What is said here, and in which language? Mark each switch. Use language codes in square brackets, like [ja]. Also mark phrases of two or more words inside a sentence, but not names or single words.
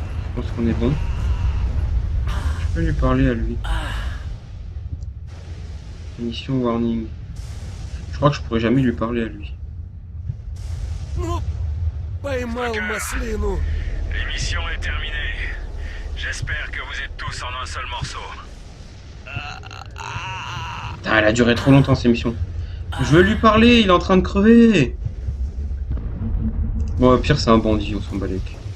[fr] Je pense qu'on est bon. Je peux lui parler à lui. [en] Mission warning. [fr] Je crois que je pourrais jamais lui parler à lui. [ru] Ну, поймал маслину. [fr] L'émission est terminée. J'espère que vous êtes tous en un seul morceau. Putain, elle a duré trop longtemps cette émission. Je veux lui parler, il est en train de crever. Bon, au pire, c'est un bandit, on s'en bat les couilles.